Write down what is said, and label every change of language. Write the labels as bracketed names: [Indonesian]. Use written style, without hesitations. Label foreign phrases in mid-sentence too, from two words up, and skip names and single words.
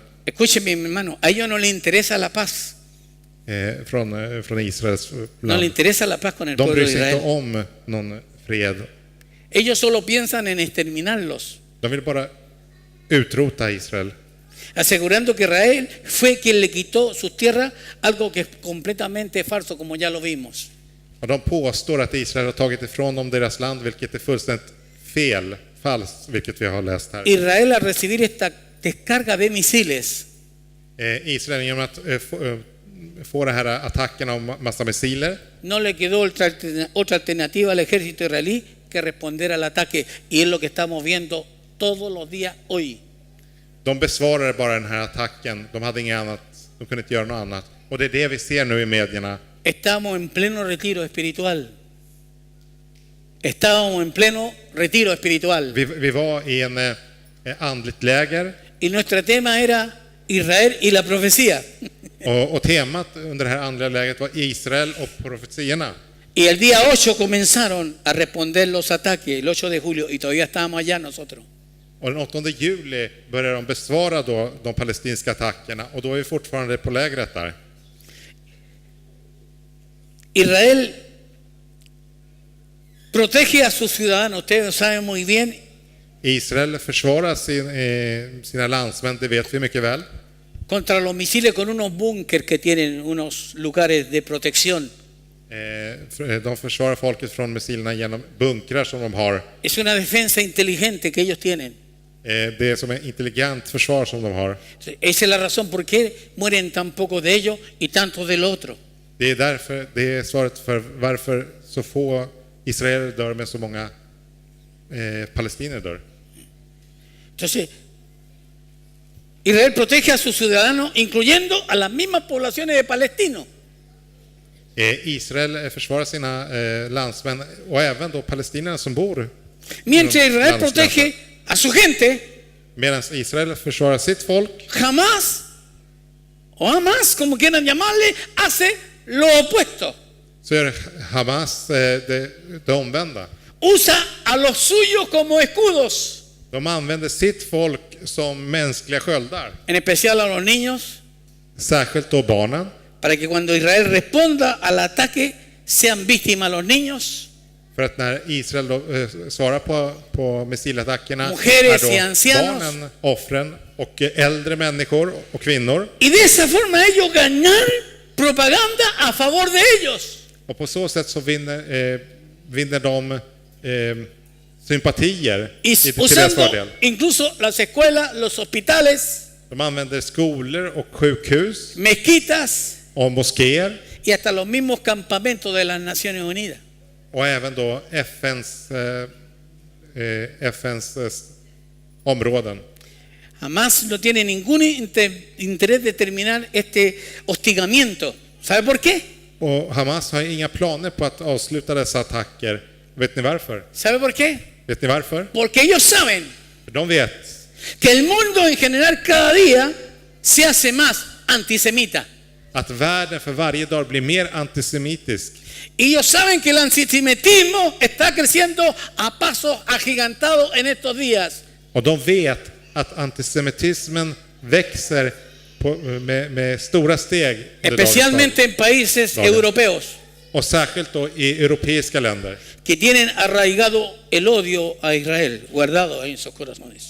[Spanish] Escúcheme, mi hermano, a ellos no les interesa la paz. [Swedish] från Israels [Spanish] No [Swedish] land. [Spanish] les interesa la paz con el [Swedish] De [Spanish] pueblo [Swedish] bryr [Spanish] de [Swedish] sig inte [Spanish] Israel. [Swedish] om någon fred. [Spanish] Ellos solo piensan en exterminarlos, [Swedish] De vill bara utrota Israel. [Spanish] asegurando que Israel fue quien le quitó sus tierras, algo que es completamente falso, como ya lo vimos. [Swedish] Och de påstår att Israel har tagit ifrån dem deras land, vilket är fullständigt falskt, vilket vi har läst här. [Spanish] Israel, al recibir esta descarga de misiles, [Swedish] Israel, genom att få det här attackerna av massa missiler, [Spanish] no le quedó otra alternativa al ejército israelí que responder al ataque, y es lo que estamos viendo todos los días hoy. [Swedish] de besvarade bara den här attacken. De hade inget annat, de kunde inte göra något annat. Och det är det vi ser nu i medierna. [Spanish] Estamos en pleno retiro espiritual. Estábamos en pleno retiro espiritual. [Swedish] Vi var i en andligt läger, [Spanish] Y nuestro tema era Israel y la profecía. [Swedish] och temat under det här andliga lägret var Israel och profetierna. [Spanish] Y el día 8 comenzaron a responder los ataques, el 8 de julio, y todavía estábamos allá nosotros. [Swedish] Och den 8 juli började de besvara då de palestinska attackerna, och då är vi fortfarande på lägret där. [Spanish] Israel protege a sus ciudadanos, ustedes saben muy bien, [Swedish] Israel försvarar sina landsmän, det vet vi mycket väl. [Spanish] contra los misiles con unos búnker que tienen, unos lugares de protección. [Swedish] De försvarar folket från missilerna genom bunkrar som de har. [Spanish] Es una defensa inteligente que ellos tienen. [Swedish] Det är som ett intelligent försvar som de har. [Spanish] Esa es la razón por qué mueren tan pocos de ellos y tantos del otro. [Swedish] Det är därför, det är svaret för varför så få israeler dör men så många palestinier dör. [Spanish] Entonces, Israel protege a sus ciudadanos, incluyendo a las mismas poblaciones de palestinos. [Swedish] Israel försvarar sina landsmän och även då palestinierna som bor. [Spanish] Mientras Israel protege a su gente, [Swedish] Medan Israel försvarar sitt folk, [Spanish] Hamas, o Hamas, como quieran llamarle, hace lo opuesto. [Swedish] så gör Hamas det omvända. [Spanish] Usa a los suyos como escudos, [Swedish] De använder sitt folk som mänskliga sköldar. [Spanish] en especial a los niños, [Swedish] Särskilt då barnen. [Spanish] para que cuando Israel responda al ataque sean víctimas los niños, [Swedish] För att när Israel då, svarar på missilattackerna [Spanish] Mujeres y [Swedish] är då [Spanish] ancianos. [Swedish] barnen offren och äldre människor och kvinnor. [Spanish] y de esa forma ellos ganar propaganda a favor de ellos. [Swedish] Och på så sätt så vinner de sympatier [Spanish] Y [Swedish] till deras [Spanish] usando [Swedish] fördel. [Spanish] incluso las escuelas, los hospitales, [Swedish] De använder skolor och sjukhus [Spanish] mezquitas [Swedish] och moskéer. [Spanish] y hasta los mismos campamentos de las Naciones Unidas. [Swedish] Och även då FNs områden. [Spanish] Jamás no tiene ningún interés de terminar este hostigamiento. ¿Sabe por qué? [Swedish] Och Hamas har inga planer på att avsluta dessa attacker. Vet ni varför? [Spanish] ¿Sabe por qué? [Swedish] Vet ni varför? [Spanish] Porque ellos saben [Swedish] För de vet [Spanish] que el mundo en general cada día se hace más antisemita. [Swedish] att världen för varje dag blir mer antisemitisk. [Spanish] Y ellos saben que el antisemitismo está creciendo a pasos agigantados en estos días. [Swedish] Och de vet att antisemitismen växer med stora steg under dagens [Spanish] Especialmente en países [Swedish] Dagen. [Spanish] europeos [Swedish] och särskilt då i europeiska länder [Spanish] que tienen arraigado el odio a Israel, guardado en sus corazones.